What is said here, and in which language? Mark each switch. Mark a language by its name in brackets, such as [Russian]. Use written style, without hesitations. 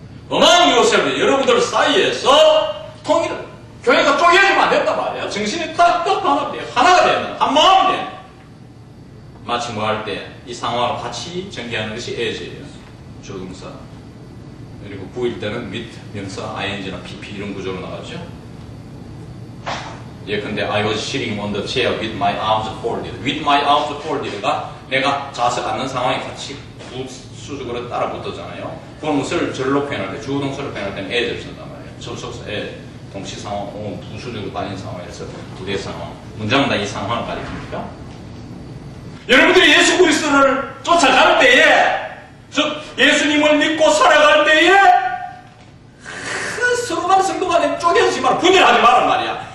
[English] among yourselves, [Korean] 여러분들 사이에서 통일을, 교회가 쪼개지면 안 된단 말이에요. 정신이 딱 하나가 되는, 한 마음이 되는. 마치 뭐 할 때 이 상황을 같이 전개하는 것이 as예요. 조동사. 그리고 구일 때는 with, 명사, ing나 pp 이런 구조로 나가죠. [English] 예컨대 I was sitting on the chair with my arms folded. with my arms folded [Korean] 가 내가 좌석 앉는 상황에 같이 수직으로 따라 붙었잖아요. 그것을 절로 표현할 때, 주어동사로 표현할 때는 as를 쓴단 말이에요. 접속사 as, 동시상황, 부수적으로 빠진 상황에서 부대 상황. 문장은 다 이 상황을 가리킵니까? 여러분들이 예수 그리스도를 쫓아갈 때에, 즉 예수님을 믿고 살아갈 때에 서로 간의 성도가 내 쪼개지지 마라, 분열하지 마란 말이야.